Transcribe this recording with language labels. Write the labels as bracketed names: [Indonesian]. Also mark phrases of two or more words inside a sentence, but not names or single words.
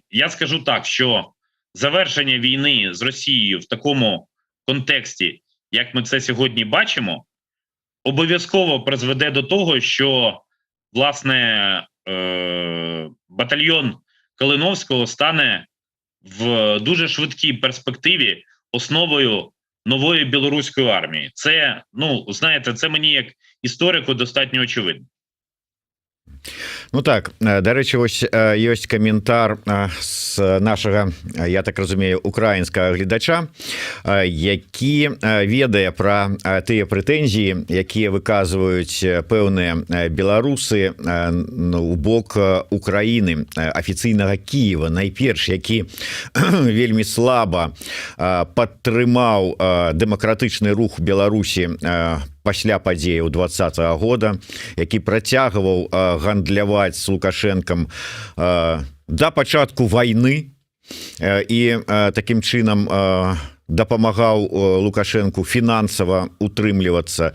[Ukrainian] Я скажу так, що завершення війни з Росією в такому контексті, як ми це сьогодні бачимо, обов'язково призведе до того, що, власне, батальйон Калиновського стане в дуже швидкій перспективі основою нової білоруської армії. Це, знаєте, це мені як історику достатньо очевидно. [Belarusian] Ну так, дарэчы, вось ёсць каментар з нашага, я так разумею, украінскага гледача, які ведае пра тыя прэтэнзіі, якія выказваюць пэўныя беларусы у бок Украіны, афіцыйнага Кіева, найперш, які вельмі слаба падтрымаў дэмакратычны рух Беларусі пасля падзеяў 2020 года, які працягваў гандляваць з Лукашэнкам да пачатку вайны і такім чынам дапамагаў Лукашэнку фінансава утрымлівацца.